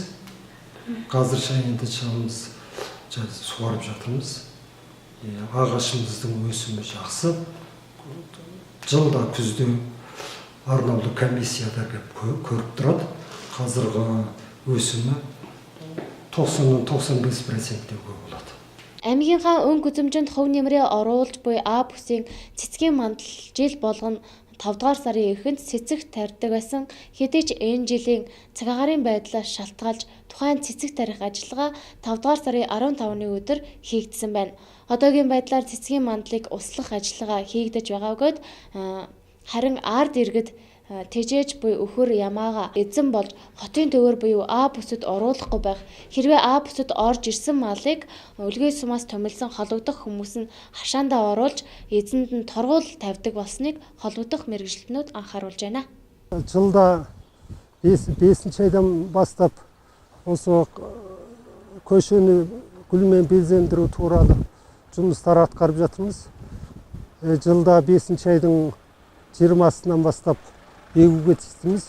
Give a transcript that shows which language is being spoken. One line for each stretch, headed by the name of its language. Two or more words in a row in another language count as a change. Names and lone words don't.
Kazakh: Қазірше енді шамымыз суарып жатырмыз. Ағашымыздың өсімі жақсы. Жылда күзде арнаулы комиссияда көріп тұрады. Қазіргі өсімі 90-95%-ге болады.
Mongolian: Аймгийнхаа өн гүзэмжинд хөв нэмрээ оруулж буй А бүсийн цэцгийн мандал жил болгон 5 дугаар сарын эхэнд цэцэг тарьдаг байсан. Хэдий ч энэ жилийн цаг агаарын байдлаас шалтгаалж тухайн цэцэг тарих ажиллагаа 5 дугаар сарын 15-ны өдөр хийгдсэн байна. Одоогийн байдлаар цэцгийн мандлыг услах ажиллагаа хийгдэж байгаа бөгөөд харин ард иргэд тэжээж буй өхөр ямаага эзэн болж хотын төвөр буюу А бүсэд оруулахгүй байх. Хэрвээ А бүсэд орж ирсэн малыг өлгий сумаас томилсон холбогдох хүмүүс нь хашаандаа оруулж эзэнд нь торгуул тавьдаг болсныг холбогдох мэргэжилтнүүд анхааруулж байна.
Kazakh: Жылда 5 айдан бастап осы көшені гүлмен безендіру туралы жұмыстар атқарып жатырмыз. Жылда 5 айдың 20-сынан бастап егуге тиістіміз.